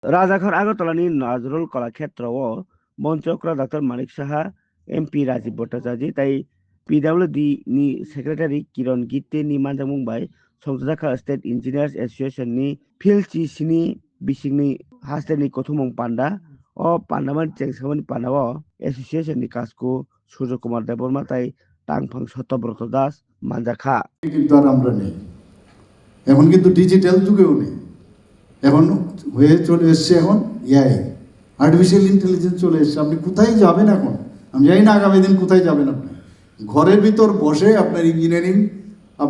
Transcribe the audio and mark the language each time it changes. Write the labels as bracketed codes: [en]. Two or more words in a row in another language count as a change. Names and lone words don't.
[trp] राजाघर आगरतलानि नाजरुल कलाक्षेत्रआव मन्चक्र डाक्टर मानिक साहा एमपि राजीव भट्टाचार्य ताई पिडब्लिउडि नि सेक्रेटारि किरण गित्ते नि मानजों बुंबाय संजाखा स्टेट इन्जिनियार्स एसोसिएशन नि फिल्ड सिनि बिसिंनि हास्टेलनि गथुमं पान्डा ओ पान्डामान चेंसामनि पान्डाव एसोसिएशन नि कासको सूर्य कुमार देबबर्मा ताई टांगफां सत्यव्रत दास मानजाखा [bn] কিন্তু আর আমরা নেই এখন কিন্তু ডিজিটাল যুগেও নেই এখন হয়ে চলে এসছে এখন [en] AI artificial intelligence [bn] চলে এসছে আপনি কোথায় যাবেন এখন আমি জানি না আগামী দিন কোথায় যাবেন আপনি ঘরের ভিতর বসে আপনার ইঞ্জিনিয়ারিং আপনি